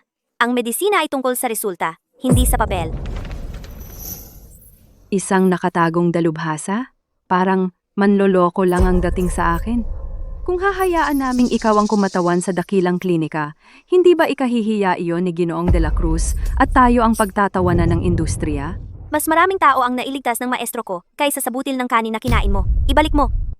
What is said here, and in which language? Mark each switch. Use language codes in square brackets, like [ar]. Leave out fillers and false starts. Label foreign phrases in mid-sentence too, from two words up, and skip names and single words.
[tl] Ang medisina ay tungkol sa resulta, hindi sa papel. Isang nakatagong dalubhasa? Parang manloloko lang ang dating sa akin. Kung hahayaan naming ikaw ang kumatawan sa dakilang klinika, hindi ba ikahihiya iyon ni Ginoong de la Cruz at tayo ang pagtatawanan ng industriya? Mas maraming tao ang nailigtas ng maestro ko kaysa sa butil ng kanin na kinain mo. Ibalik mo.